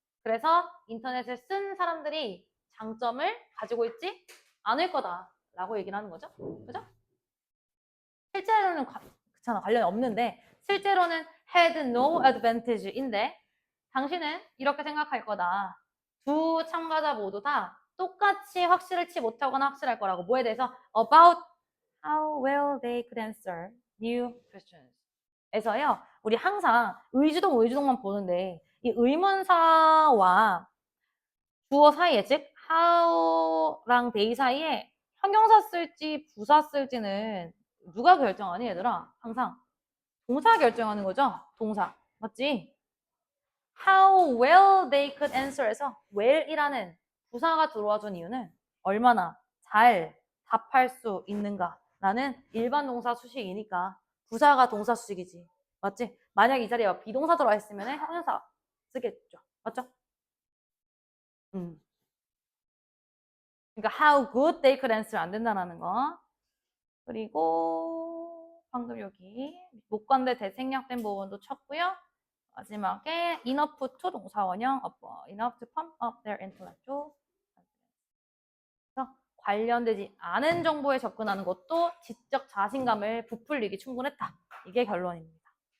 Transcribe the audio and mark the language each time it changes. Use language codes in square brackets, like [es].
[ko] 그래서 인터넷을 쓴 사람들이 장점을 가지고 있지 않을 거다라고 얘기를 하는 거죠. 그죠? 실제로는 그렇잖아, 관련이 없는데 실제로는 [en] had no advantage [ko] 인데 당신은 이렇게 생각할 거다. 두 참가자 모두 다 똑같이 확실치 못하거나 확실할 거라고. 뭐에 대해서? [en] About how well they could answer new questions. [ko] 에서요. 우리 항상 의주동만 보는데 이 의문사와 주어 사이에 즉 how랑 they 사이에 형용사 쓸지 부사 쓸지는 누가 결정하니 얘들아? 항상 동사 결정하는 거죠? 동사. 맞지? [en] How well they could answer [ko] 에서 well이라는 부사가 들어와 준 이유는 얼마나 잘 답할 수 있는가라는 일반 동사 수식이니까 부사가 동사 수식이지. 맞지? 만약 이 자리에 비동사 들어와 있으면 형용사 쓰겠죠. 맞죠? 그러니까 [en] how good they could answer [ko] 안 된다는 거. 그리고 방금 여기 목관대 대생략된 부분도 쳤고요. 마지막에 enough to 동사 원형 [en] enough to pump up their intellectual [ko] 그래서 관련되지 않은 정보에 접근하는 것도 지적 자신감을 부풀리기 충분했다. 이게 결론입니다.